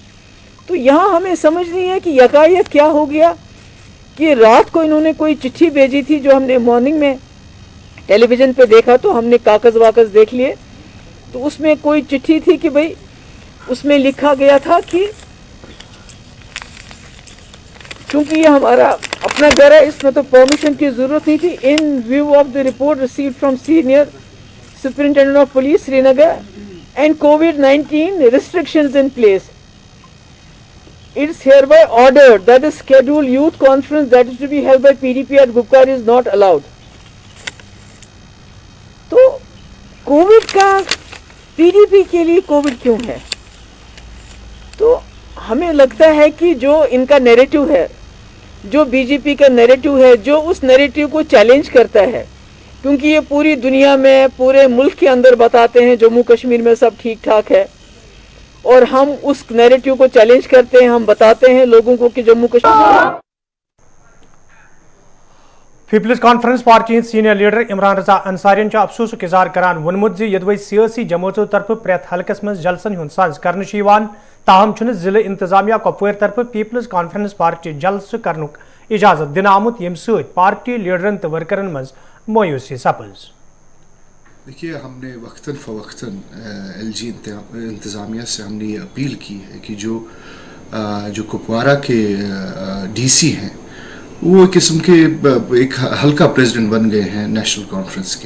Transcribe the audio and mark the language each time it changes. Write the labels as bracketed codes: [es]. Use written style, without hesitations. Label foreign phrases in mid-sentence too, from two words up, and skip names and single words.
[ur] تو یہاں ہمیں سمجھ نہیں ہے کہ یکایک کیا ہو گیا کہ رات کو انہوں نے کوئی چٹھی بھیجی تھی جو ہم نے مارننگ میں ٹیلی ویژن پہ دیکھا, تو ہم نے کاغذ واکذ دیکھ لیے, تو اس میں کوئی چٹھی تھی کہ بھئی اس میں لکھا گیا تھا کہ چونکہ یہ ہمارا اپنا گھر ہے اس میں تو پرمیشن کی ضرورت نہیں تھی. [en] in view of the report received from Senior Superintendent of Police Srinagar and COVID-19 restrictions in place, it's hereby ordered that the scheduled youth conference that is to be held by PDP at Gupkar is not allowed. [ur] تو کووڈ کا PDP کے لیے کووڈ کیوں ہے؟ تو ہمیں لگتا ہے کہ جو ان کا نیریٹو ہے, جو بی جے پی کا نیریٹو ہے, جو اس نیریٹو کو چیلنج کرتا ہے, کیونکہ یہ پوری دنیا میں پورے ملک کے اندر بتاتے ہیں جموں کشمیر میں سب ٹھیک ٹھاک ہے, اور ہم اس نیریٹو کو چیلنج کرتے ہیں, ہم بتاتے ہیں لوگوں کو کہ جموں کشمیر. [ks] پیپلز کانفرنس پارٹی ہند سینئر لیڈر عمران رضا انصارین افسوس اظہار کران وونمت یدوی سیاسی جماعتوں طرف پریت حلقس من جلسن ہند ساز کرنے, تاہم چھ ضلع انتظامیہ کپوار طرف پیپلز کانفرنس پارٹی جلسہ کرنک اجازت دن آمت, یم سۭتۍ پارٹی لیڈرن تو ورکرن مز مایوسی سپز. [ur] دیکھیے, ہم نے وقتاً فوقتاً LG انتظامیہ سے ہم نے یہ اپیل کی ہے کہ جو کپوارہ کے DC ہیں وہ ایک قسم کے ایک ہلکا پریزیڈنٹ بن گئے ہیں نیشنل کانفرنس کے.